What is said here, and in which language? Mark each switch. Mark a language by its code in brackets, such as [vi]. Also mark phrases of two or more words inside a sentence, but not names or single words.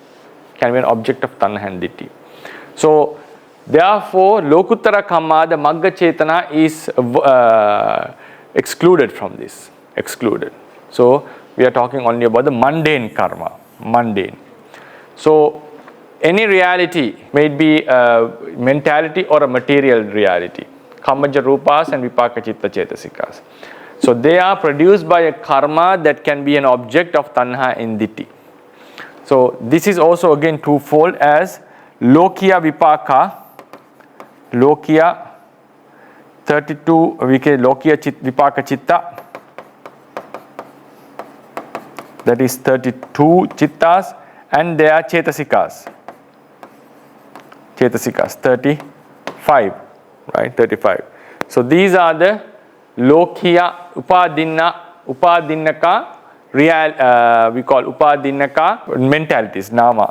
[en] So, therefore, [pi] lokuttara karma, [en] the [pi] magga chetana [en] is excluded from this. So, we are talking only about the mundane karma. So, any reality may be a mentality or a material reality. [pi] Kammaja rupas and vipaka chitta cetasikas. [en] So they are produced by a karma that can be an object of tanha and ditthi. So this is also again twofold as [pi] lokiya vipaka, [en] lokiya 32, [pi] lokiya vipaka chitta, [en] that is 32 chittas, and they are chetasikas 35, right? 35. So these are the [pi] lokiya upadinnaka [en] we call upadinnaka mentalities, nama.